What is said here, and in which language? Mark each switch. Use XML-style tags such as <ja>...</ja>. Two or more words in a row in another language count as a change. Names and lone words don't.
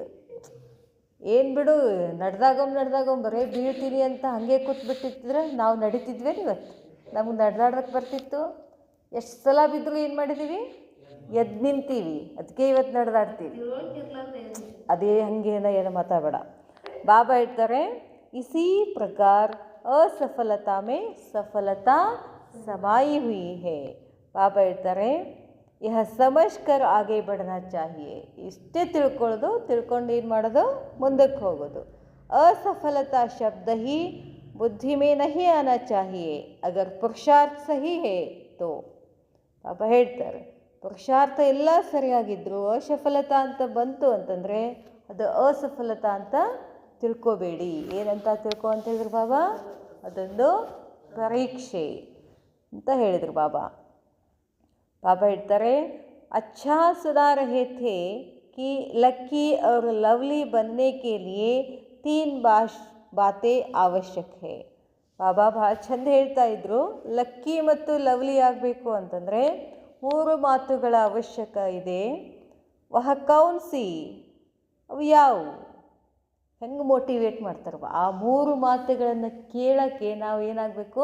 <kn>ಏನು ಬಿಡು, ನಡೆದಾಗೊಮ್ಮೆ ಬರೀ ಬೀಳ್ತೀನಿ ಅಂತ ಹಾಗೆ ಕೂತ್ಬಿಟ್ಟಿದ್ರೆ ನಾವು ನಡೀತಿದ್ವಿ. ಇವತ್ತು ನಮಗೆ ನಡೆದಾಡೋಕ್ಕೆ ಬರ್ತಿತ್ತು. ಎಷ್ಟು ಸಲ ಬಿದ್ದರೂ ಏನು ಮಾಡಿದ್ದೀವಿ, ಎದ್ದು ನಿಂತೀವಿ. ಅದಕ್ಕೆ ಇವತ್ತು ನಡೆದಾಡ್ತೀವಿ. ಅದೇ ಹಂಗೇನ ಏನು ಮಾತಾಡಬೇಡ. ಬಾಬಾ ಹೇಳ್ತಾರೆ, ಇಸಿ ಪ್ರಕಾರ</kn> <hi>असफलता में सफलता समाई हुई है.</hi> <kn>ಬಾಬಾ ಹೇಳ್ತಾರೆ,</kn> <hi>यह समझ कर आगे बढ़ना चाहिए.</hi> <kn>ಇಷ್ಟೇ ತಿಳ್ಕೊಳ್ಳೋದು, ತಿಳ್ಕೊಂಡು ಏನು ಮಾಡೋದು, ಮುಂದಕ್ಕೆ ಹೋಗೋದು.</kn> <hi>असफलता शब्द ही बुद्धि में नहीं आना चाहिए अगर पुरुषार्थ सही है तो.</hi> <kn>ಪಾಪ ಹೇಳ್ತಾರೆ, ಪುರುಷಾರ್ಥ ಎಲ್ಲ ಸರಿಯಾಗಿದ್ದರೂ ಅಸಫಲತಾ ಅಂತ ಬಂತು ಅಂತಂದರೆ ಅದು ಅಸಫಲತಾ ಅಂತ ತಿಳ್ಕೊಬೇಡಿ. ಏನಂತ ತಿಳ್ಕೊ ಅಂತ ಹೇಳಿದ್ರು ಬಾಬಾ? ಅದೊಂದು ಪರೀಕ್ಷೆ ಅಂತ ಹೇಳಿದರು ಬಾಬಾ. ಬಾಬಾ ಹೇಳ್ತಾರೆ,</kn> <hi>अच्छा सुना रहे थे कि लक्की और लवली बनने के लिए 3 बातें आवश्यक है.</hi> <kn>ಬಾಬಾ ಭಾಳ ಚಂದ ಹೇಳ್ತಾ ಇದ್ರು, ಲಕ್ಕಿ ಮತ್ತು ಲವ್ಲಿ ಆಗಬೇಕು ಅಂತಂದರೆ 3 ಮಾತುಗಳ ಅವಶ್ಯಕ ಇದೆ.</kn> <hi>वह कौन सी,</hi> <kn>ಅವು ಯಾವುವು? ಹೆಂಗೆ ಮೋಟಿವೇಟ್ ಮಾಡ್ತಾರವ ಆ 3 ಮಾತುಗಳನ್ನು ಕೇಳೋಕ್ಕೆ ನಾವು ಏನಾಗಬೇಕು?</kn>